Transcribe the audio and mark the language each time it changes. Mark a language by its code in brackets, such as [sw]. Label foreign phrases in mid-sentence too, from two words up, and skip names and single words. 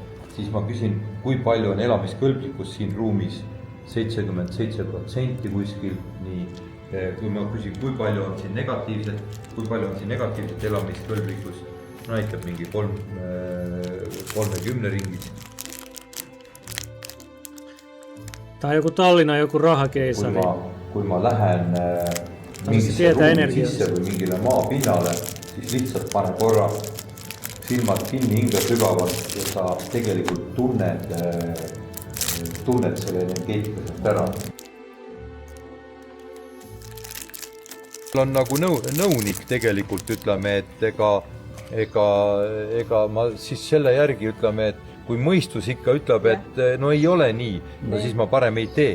[et] siis ma küsin, kui palju on elamiskõlblikkus siin ruumis, 77% kuskil, nii. Kui ma küsin, kui palju on siin negatiivset elamiskõlblikkust, näitab mingi 30 ringis. [fi] Tää on joku Tallinnan joku rahakeisari. [et] Kui ma lähen mingisse ruumi sisse või mingile maapinnale, siis lihtsalt pane korra silmad kinni, hinga sügavalt ja sa tegelikult tunned selle energeetika sealt ära. On nagu nõunik tegelikult, ütleme, et ega ma siis selle järgi ütleme, et kui mõistus ikka ütleb, et no ei ole nii, no siis ma parem ei tee.